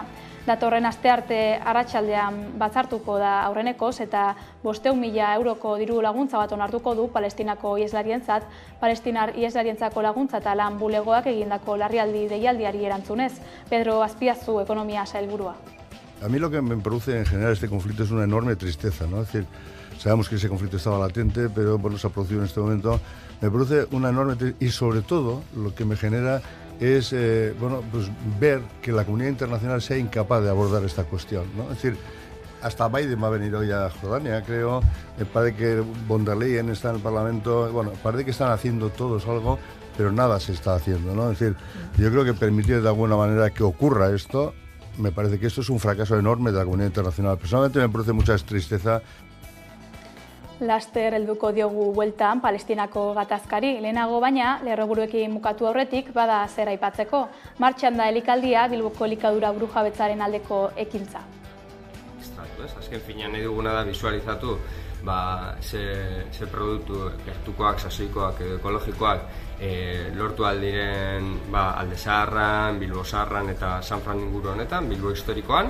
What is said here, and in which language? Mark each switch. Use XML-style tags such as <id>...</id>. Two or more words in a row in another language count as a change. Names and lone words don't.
<eu>Datorren astearte arratsaldean batzartuko da aurrenekoz eta 500.000 euroko diru laguntza bat onartuko du Palestinako iheslarientzat, Palestinar iheslarientzako laguntza eta lan bulegoak egindako larrialdi deialdiari erantzunez. Pedro Azpiazu, ekonomia sailburua.</eu> <es>A mí lo que me produce en general este conflicto es una enorme tristeza, ¿no? Es decir, sabemos que ese conflicto estaba latente, pero bueno, se ha producido en este momento. Me produce una enorme tristeza y sobre todo lo que me genera es pues ver que la comunidad internacional sea incapaz de abordar esta cuestión, ¿no? Es decir, hasta Biden va a venir hoy a Jordania, creo. Parece que von der Leyen está en el Parlamento. Bueno, parece que están haciendo todos algo, pero nada se está haciendo, ¿no? Es decir, yo creo que permitir de alguna manera que ocurra esto, me parece que esto es un fracaso enorme de la comunidad internacional. Personalmente me produce mucha tristeza.</es> <eu>Laster helduko diogu bueltan Palestinako gatazkari. Lehenago baina, lerroburuekin bukatu aurretik bada zer aipatzeko. Martxan da elikaldia Bilboko elikadura burujabetzaren aldeko ekintza. Azken finean nahi duguna da visualizatu ze produktu gertukoak, sasoikoak edo ekologikoak lortu aldiren Alde Zaharran, Bilbo Zaharran eta San Fran inguru honetan, Bilbo historikoan.</eu>